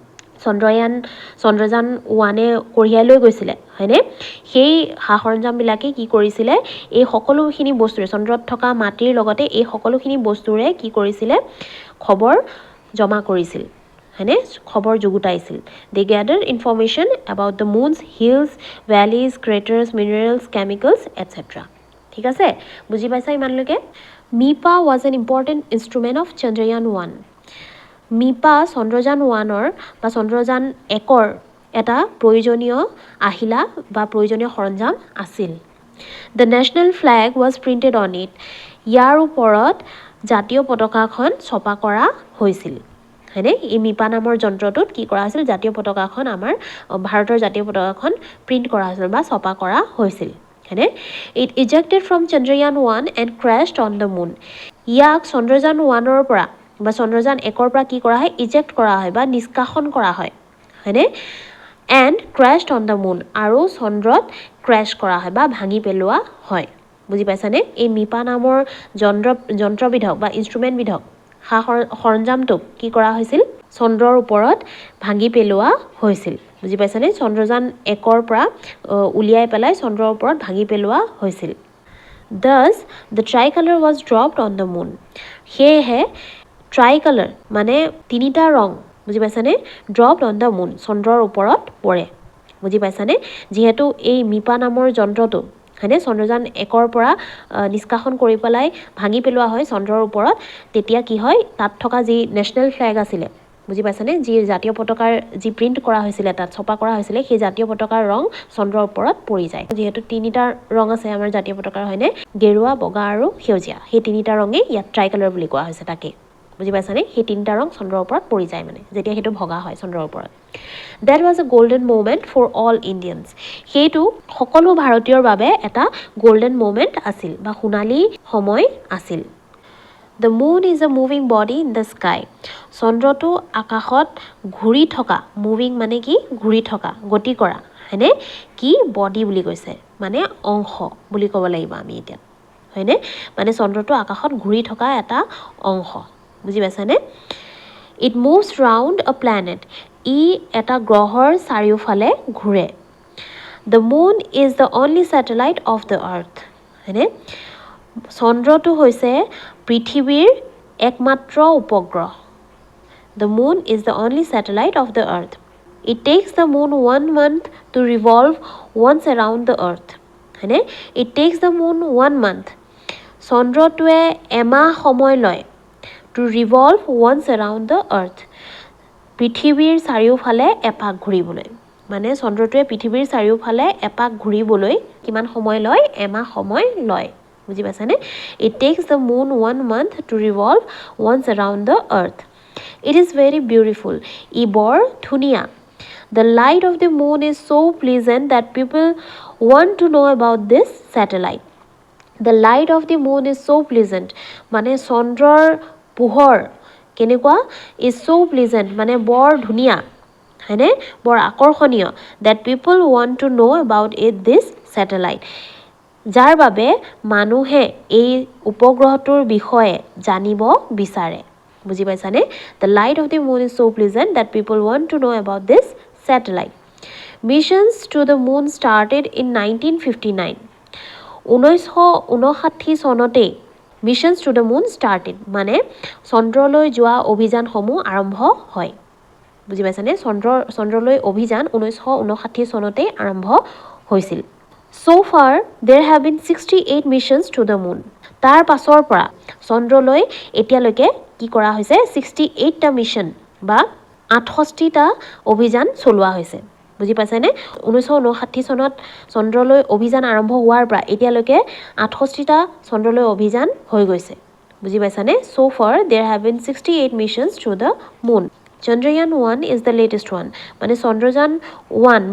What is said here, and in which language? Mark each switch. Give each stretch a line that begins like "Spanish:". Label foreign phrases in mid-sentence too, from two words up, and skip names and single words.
Assamese: চন্দ্ৰযান 1 এ কঢ়িয়াই লৈ গৈছিল হয়নে সেই সা-সৰঞ্জাম বিলাকে কি কৰিছিল এই সকলোখিনি বস্তুৰে চন্দ্ৰত থকা মাটিৰ লগতে এই সকলোখিনি বস্তুৰে কি কৰিছিল খবৰ জমা কৰিছিল হয়নে খবৰ যুগুতাইছিল
English: they gathered information about the moon's hills valleys craters minerals chemicals etc
Assamese: ঠিক আছে বুজি পাইছা ইমানলৈকে
English: MIPA was an important instrument of Chandrayan 1
Assamese: MIPA চন্দ্ৰযান 1 বা চন্দ্ৰযান 1 এটা প্ৰয়োজনীয় আহিলা বা প্ৰয়োজনীয় সৰঞ্জাম আছিল
English: The national flag was printed on it
Assamese: ইয়াৰ ওপৰত জাতীয় পতাকাখন ছপা কৰা হৈছিল হয়নে এই মিপা নামৰ যন্ত্ৰটোত কি কৰা হৈছিল জাতীয় পতাকাখন আমাৰ ভাৰতৰ জাতীয় পতাকাখন প্ৰিন্ট কৰা হৈছিল বা ছপা কৰা হৈছিল হয়নে
English: it ejected from Chandrayan 1 and crashed on the moon
Assamese: ইয়াক চন্দ্ৰযান 1 ৰ পৰা বা চন্দ্ৰযান 1 ৰ পৰা কি কৰা হয় ইজেক্ট কৰা হয় বা নিষ্কাশন কৰা হয় হয়নে
English: and crashed on the moon
Assamese: আৰু চন্দ্ৰত ক্ৰ্যাশ কৰা হয় বা ভাঙি পেলোৱা হয় বুজি পাইছানে এই মিপা নামৰ যন্ত্ৰবিধক বা ইনস্ট্ৰুমেন্টবিধক সৰঞ্জামটো কি কৰা হৈছিল চন্দ্ৰৰ ওপৰত ভাঙি পেলোৱা হৈছিল বুজি পাইছানে চন্দ্ৰযান 1 ৰ পৰা উলিয়াই পেলাই চন্দ্ৰৰ ওপৰত ভাঙি পেলোৱা হৈছিল
English: thus the tricolor was dropped on the moon
Assamese: সেয়েহে tricolor মানে তিনিটা ৰং বুজি পাইছানে
English: dropped on the moon
Assamese: চন্দ্ৰৰ ওপৰত পৰে বুজি পাইছানে যেহেতু এই মিপা নামৰ যন্ত্ৰটো হয়নে চন্দ্ৰযান 1 ৰ পৰা নিষ্কাশন কৰি পেলাই ভাঙি পেলোৱা হয় চন্দ্ৰৰ ওপৰত তেতিয়া কি হয় তাত থকা যি
English: national flag
Assamese: আছিল বুজি পাইছানে যি জাতীয় পতাকাৰ যি প্ৰিন্ট কৰা হৈছিল তাত ছপা কৰা হৈছিল সেই জাতীয় পতাকাৰ ৰং চন্দ্ৰৰ ওপৰত পৰি যায় যেহেতু তিনিটা ৰং আছে আমাৰ জাতীয় পতাকাৰ হয়নে গেৰুৱা বগা আৰু সেউজীয়া সেই তিনিটা ৰঙে ইয়াত ট্ৰাইকালাৰ বুলি কোৱা হৈছে তাকে বুজি পাইছানে সেই তিনিটা ৰং চন্দ্ৰৰ ওপৰত পৰি যায় মানে যেতিয়া হেতু ভগা হয় চন্দ্ৰৰ ওপৰত
English: that was a golden moment for all Indians
Assamese: হেতু সকলো ভাৰতীয়ৰ বাবে এটা
English: golden moment
Assamese: আছিল বা সোণালী সময় আছিল
English: The moon is a moving body in the sky
Assamese: চন্দ্ৰটো আকাশত ঘূৰি থকা মুভিং মানে কি ঘূৰি থকা গতি কৰা হয়নে কি বডি বুলি কৈছে মানে অংশ বুলি ক'ব লাগিব আমি এতিয়া হয়নে মানে চন্দ্ৰটো আকাশত ঘূৰি থকা এটা অংশ বুজি পাইছানে
English: It moves round a planet
Assamese: ই এটা গ্ৰহৰ চাৰিওফালে ঘূৰে
English: The moon is the only satellite of the earth
Assamese: হয়নে চন্দ্ৰটো হৈছে পৃথিৱীৰ একমাত্ৰ উপগ্ৰহ
English: The moon is the only satellite of the earth It takes the moon 1 month to revolve once around the earth হয়নে It takes the moon 1 month
Assamese: চন্দ্ৰটোৱে এমাহ সময় লয়
English: to revolve once around the earth
Assamese: পৃথিৱীৰ চাৰিওফালে এপাক ঘূৰিবলৈ মানে চন্দ্ৰটোৱে পৃথিৱীৰ চাৰিওফালে এপাক ঘূৰিবলৈ কিমান সময় লয় এমাহ সময় লয় বুজি পাইছানে
English: It takes the moon 1 month to revolve once around the earth It is very beautiful
Assamese: ই বৰ ধুনীয়া
English: The light of the moon is so pleasant that people want to know about this satellite The light of the moon is so pleasant
Assamese: মানে চন্দ্ৰৰ পোহৰ কেনেকুৱা
English: is so pleasant
Assamese: মানে বৰ ধুনীয়া হয়নে বৰ আকৰ্ষণীয়
English: that people want to know about this satellite
Assamese: যাৰ বাবে মানুহে এই উপগ্ৰহটোৰ বিষয়ে জানিব বিচাৰে বুজি পাইছানে
English: The light of the moon is so pleasant that people want to know about this satellite Missions to the moon started in 1959
Assamese: 1959 চনতে
English: Missions to the moon started
Assamese: মানে চন্দ্ৰলৈ যোৱা অভিযানসমূহ আৰম্ভ হয় বুজি পাইছানে চন্দ্ৰলৈ অভিযান 1959 চনতে আৰম্ভ হৈছিল
English: So far there have been 68 missions to the moon
Assamese: তাৰ পাছৰ পৰা চন্দ্ৰলৈ এতিয়ালৈকে কি কৰা হৈছে 68 টা মিশন বা 68 টা অভিযান চলোৱা হৈছে বুজি পাইছানে 1959 চনত চন্দ্ৰলৈ অভিযান আৰম্ভ হোৱাৰ পৰা এতিয়ালৈকে 68 টা চন্দ্ৰলৈ অভিযান হৈ গৈছে বুজি পাইছানে
English: So far there have been 68 missions to the moon Chandrayan 1 is the latest one
Assamese: মানে চন্দ্ৰযান 1 বা